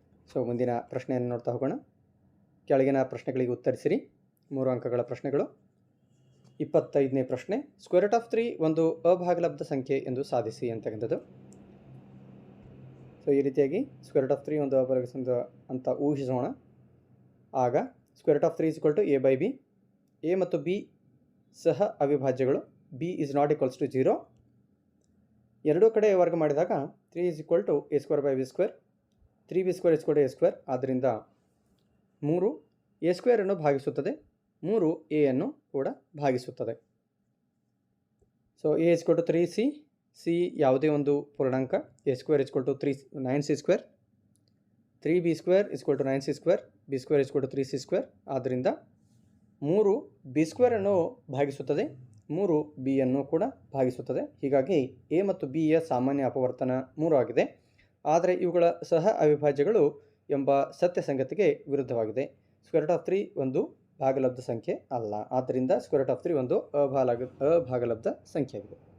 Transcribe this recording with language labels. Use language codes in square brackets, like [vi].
[kn] So ಮುಂದಿನ ಪ್ರಶ್ನೆಯನ್ನು ನೋಡ್ತಾ ಹೋಗೋಣ. ಕೆಳಗಿನ ಪ್ರಶ್ನೆಗಳಿಗೆ ಉತ್ತರಿಸಿರಿ. 3 ಅಂಕಗಳ ಪ್ರಶ್ನೆಗಳು. 25ನೇ ಪ್ರಶ್ನೆ, [en] square root of 3 [kn] ಒಂದು ಅಭಾಗಲಬ್ಧ ಸಂಖ್ಯೆ ಎಂದು ಸಾಧಿಸಿ ಅಂತಕ್ಕಂಥದ್ದು. ಸೊ ಈ ರೀತಿಯಾಗಿ [en] square root of 3 [kn] ಒಂದು ಅಭಾಗಲಬ್ಧ ಸಂಖ್ಯೆ ಅಂತ ಊಹಿಸೋಣ. ಆಗ [en] Square root of 3 is equal to a by b. [kn] a ಮತ್ತು b ಸಹ ಅವಿಭಾಜ್ಯಗಳು. [en] b is not equals to 0. [kn] ಎರಡೂ ಕಡೆ ವರ್ಗ ಮಾಡಿದಾಗ [en] 3 is equal to a square by b square, 3b square is equal to a square. [kn] ಆದ್ದರಿಂದ [en] 3 a square [kn] ಅನ್ನು ಭಾಗಿಸುತ್ತದೆ, 3 a ಅನ್ನು ಕೂಡ ಭಾಗಿಸುತ್ತದೆ. [en] so a is equal to 3c, [kn] c ಯಾವುದೇ ಒಂದು ಪೂರ್ಣಾಂಕ, [en] a square is equal to 9c square, 3b square is equal to 9c square, b square is equal to 3c square. [kn] ಆದ್ದರಿಂದ [en] 3 b square [kn] ಅನ್ನು ಭಾಗಿಸುತ್ತದೆ, 3 b ಅನ್ನು ಕೂಡ ಭಾಗಿಸುತ್ತದೆ. ಹೀಗಾಗಿ a ಮತ್ತು b ಯ ಸಾಮಾನ್ಯ ಅಪವರ್ತನ 3 ಆಗಿದೆ. ಆದರೆ ಇವುಗಳ ಸಹ ಅವಿಭಾಜ್ಯಗಳು ಎಂಬ ಸತ್ಯ ಸಂಗತಿಗೆ ವಿರುದ್ಧವಾಗಿದೆ. [en] square root of 3 [kn] ಒಂದು ಭಾಗಲಬ್ಧ ಸಂಖ್ಯೆ ಅಲ್ಲ. ಆದ್ದರಿಂದ ಸ್ಕ್ವೇರ್ ರೂಟ್ ಆಫ್ 3 ಒಂದು ಅಭಾಗಲಬ್ಧ ಸಂಖ್ಯೆ ಆಗಿದೆ.